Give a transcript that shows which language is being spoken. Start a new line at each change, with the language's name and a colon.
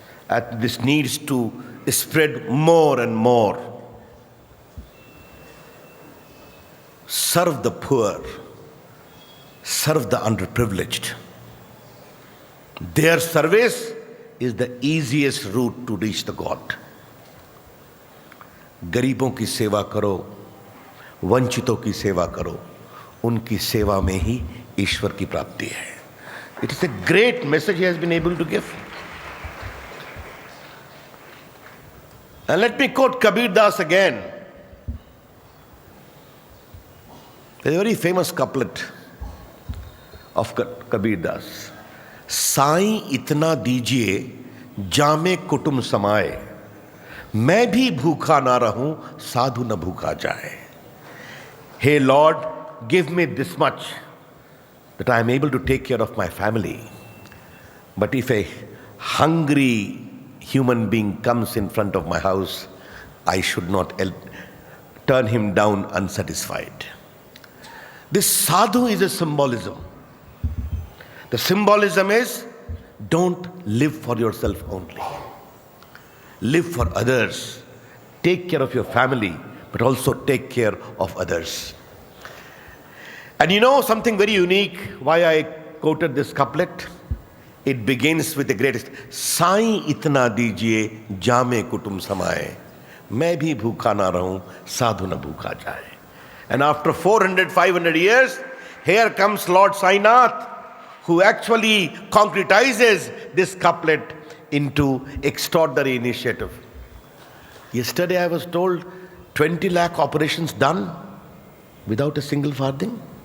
English: And this needs to spread more and more. Serve the poor, serve the underprivileged. Their service is the easiest route to reach the God.
Hindi: गरीबों की सेवा करो, वंचितों की सेवा करो, उनकी सेवा में ही ईश्वर की प्राप्ति है.
English: It is a great message he has been able to give. And let me quote Kabir Das again. There's a very famous couplet of Kabir Das.
Hindi: Sai इतना दीजिए जामे कुटुम समाए, मैं भी भूखा ना रहूं साधु न भूखा जाए.
English: Hey Lord, give me this much that I am able to take care of my family. But if a hungry human being comes in front of my house, I should not turn him down unsatisfied. This sadhu is a symbolism. The symbolism is, don't live for yourself only. Live for others. Take care of your family, but also take care of others. And you know something very unique, why I quoted this couplet? It begins with the greatest.
Hindi: Sai इतना दीजिए जामे कुटुम समाए, मैं भी भूखा ना रहूं साधु न भूखा जाए.
English: And after 400-500 years, here comes Lord Sainath, who actually concretizes this couplet into extraordinary initiative. Yesterday I was told 20 lakh operations done without a single farthing.